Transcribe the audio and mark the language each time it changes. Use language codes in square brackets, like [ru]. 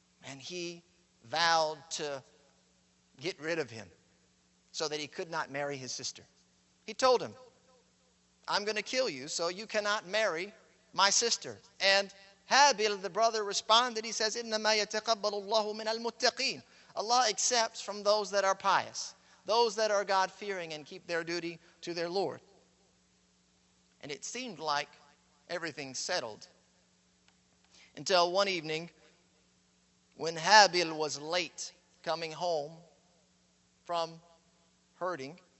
[en] And he vowed to get rid of him so that he could not marry his sister. He told him, I'm going to kill you so you cannot marry my sister. And Habil, the brother, responded. He says, [ar] إِنَّمَا يَتَقَبَّلُ اللَّهُ مِنَ الْمُتَّقِينَ. [en] Allah accepts from those that are pious, those that are God-fearing and keep their duty to their Lord. And it seemed like everything settled until one evening when Habil was late coming home from herding.